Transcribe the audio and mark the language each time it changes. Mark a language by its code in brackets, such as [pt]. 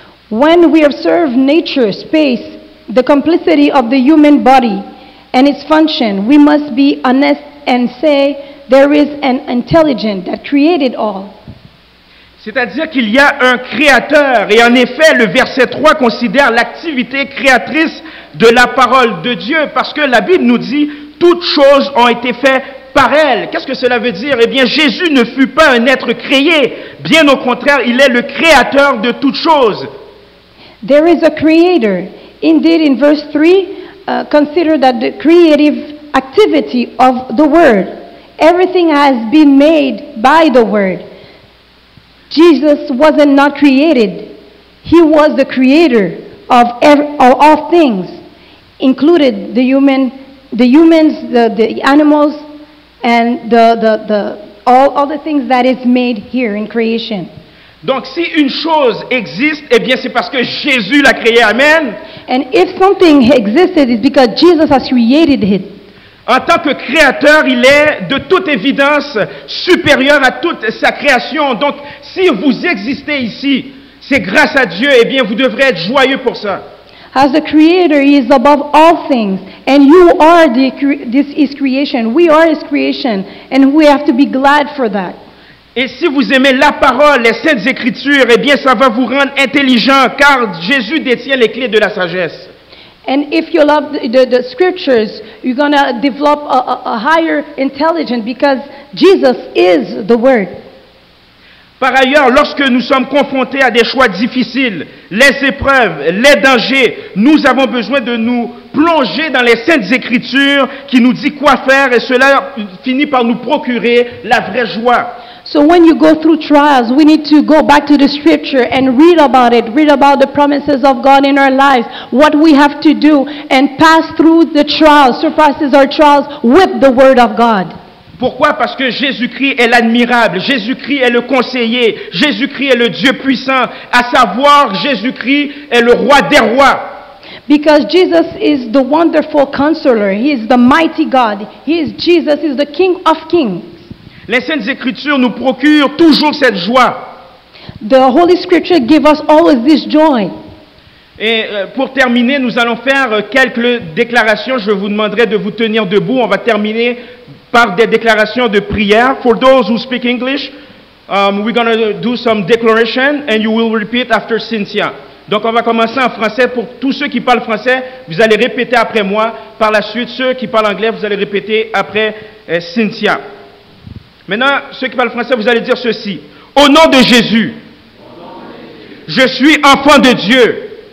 [en] When we observe nature, space, the complexity of the human body and its function, we must be honest and say there is an intelligence that created all. [fr] C'est-à-dire qu'il y a un créateur, et en effet, le verset 3 considère l'activité créatrice de la parole de Dieu, parce que la Bible nous dit, toutes choses ont été faites par elle. Qu'est-ce que cela veut dire? Eh bien, Jésus ne fut pas un être créé, bien au contraire, il est le créateur de toutes choses. [en] There is a creator. Indeed, in verse 3, consider that the creative activity of the word. Everything has been made by the word. Jesus wasn't not created. He was the creator of all things, included the humans, the animals, and all the things that is made here in creation. [fr] Donc, si une chose existe, eh bien, c'est parce que Jésus l'a créé. Amen. [en] And if something existed, it's because Jesus has created it. [fr] En tant que créateur, il est de toute évidence supérieur à toute sa création. Donc, si vous existez ici, c'est grâce à Dieu, eh bien, vous devrez être joyeux pour ça. [en] As the creator, he is above all things, and you are this is creation. We are his creation, and we have to be glad for that. [fr] Et si vous aimez la parole, les Saintes Écritures, eh bien, ça va vous rendre intelligent, car Jésus détient les clés de la sagesse. [en] And if you love the scriptures, you're going to develop a higher intelligence because Jesus is the Word. [fr] Par ailleurs, lorsque nous sommes confrontés à des choix difficiles, les épreuves, les dangers, nous avons besoin de nous plonger dans les Saintes Écritures qui nous dit quoi faire et cela finit par nous procurer la vraie joie. [en] So when you go through trials, we need to go back to the scripture and read about it, read about the promises of God in our lives, what we have to do, and pass through the trials, surpasses our trials with the Word of God. [fr] Pourquoi? Parce que Jésus-Christ est l'admirable, Jésus-Christ est le conseiller, Jésus-Christ est le Dieu puissant, à savoir Jésus-Christ est le roi des rois. [en] Because Jesus is the wonderful counselor, He is the mighty God, Jesus is the King of kings. [fr] Les Saintes Écritures nous procurent toujours cette joie. [en] The Holy Scripture gives us always this joy. [fr] Et pour terminer, nous allons faire quelques déclarations. Je vous demanderai de vous tenir debout. On va terminer par des déclarations de prière. [en] For those who speak English, we're going to do some declaration and you will repeat after Cynthia. [fr] Donc on va commencer en français. Pour tous ceux qui parlent français, vous allez répéter après moi. Par la suite, ceux qui parlent anglais, vous allez répéter après Cynthia. Maintenant, ceux qui parlent français, vous allez dire ceci. Au nom de Jésus, je suis enfant de Dieu.